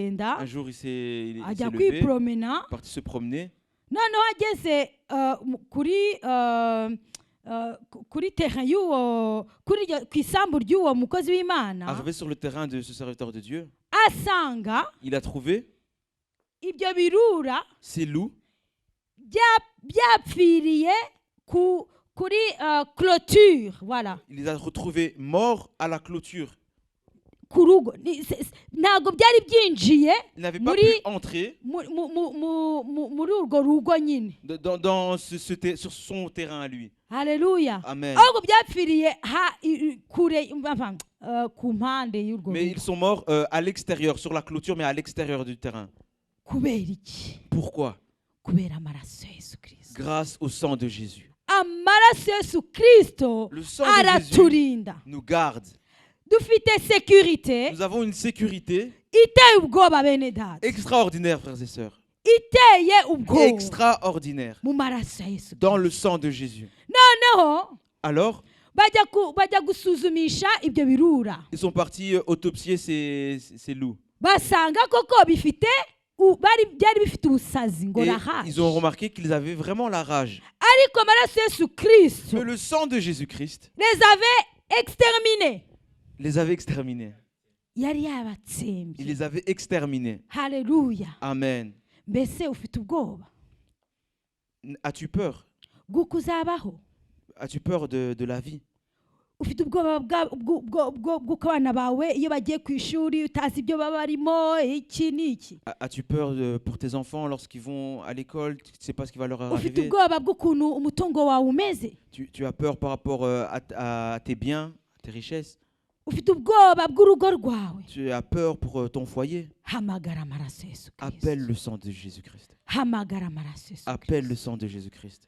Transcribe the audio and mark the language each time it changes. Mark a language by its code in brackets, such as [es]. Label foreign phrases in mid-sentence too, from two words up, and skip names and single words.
[fr] Un jour, il s'est [rw] ajya [fr] levé, [rw] kwipromena, [fr] parti se promener. [rw] noneho ageze kuri terrain y'uwo ku isambu ry'uwo mukozi w'Imana, [fr] Arrivé sur le terrain de ce serviteur de Dieu, [rw] asanga [fr] il a trouvé [rw] ibyo birura [fr] ces loups [rw] byapfiriye kuri clôture, voilà, [fr] il les a retrouvés morts à la clôture. [rw] ku rugo. Ntabwo byari byinjiye [fr] Il n'avait pas [rw] muri [fr] pu entrer [rw] muri urwo rugo nyine. [fr] sur son terrain à lui. Haleluya. Amen. [rw] Ahubwo byapfiriye kure ku mpande y'urwo [fr] Mais [rw] rugo. [fr] ils sont morts à l'extérieur, sur la clôture, mais à l'extérieur du terrain. [rw] Kubera iki? [fr] Pourquoi? [rw] Kubera amaraso ya Yesu Kristo. [fr] Grâce au sang de Jésus. [rw] Amaraso ya Yesu Kristo [fr] Le sang de Jésus [rw] araturinda. [fr] nous garde. [rw] Dufite sécurité [fr] Nous avons une sécurité [rw] iteye ubwoba bene data, [fr] extraordinaire, frères et sœurs. [rw] iteye ubwoba [fr] Extraordinaire. [rw] mu maraso ya Yesu. [fr] Dans le sang de Jésus. [rw] Noneho [fr] Alors, [rw] bajya gusuzumisha ibyo birura, [fr] ils sont partis autopsier ces loups. [rw] basanga koko byari bifite ubusazi ngo [fr] Et [rw] rahaje, [fr] ils ont remarqué qu'ils avaient vraiment la rage. [rw] ariko amaraso ya Yesu Kristo [fr] Mais le sang de Jésus-Christ les avait exterminés, les avait exterminés. [rw] yari [fr] Il [rw] yabatsembye. [fr] les avait exterminés. Haleluya. Amen. [rw] Mbese ufite ubwoba [fr] As-tu peur? [rw] bw'uko uzabaho? [fr] As-tu peur de la vie? [rw] Ufite ubwoba bw'uko abana bawe iyo bagiye ku ishuri utazi ibyo baba barimo, iki n'iki? [fr] As-tu peur pour tes enfants lorsqu'ils vont à l'école? Tu ne sais pas ce qui va leur [rw] Ufite [fr] arriver. [rw] ubwoba bw'ukuntu umutungo wawe umeze? [fr] Tu as peur par rapport à tes biens, à tes richesses. [rw] Ufite ubwoba bw'urugo rwawe? [fr] Tu as peur pour ton foyer. [rw] Hamagara amaraso ya Yesu [fr] Appelle [rw] Kristo. [fr] le sang de Jésus-Christ. [rw] Hamagara amaraso ya Yesu [fr] Appelle [rw] Kristo. [fr] le sang de Jésus-Christ.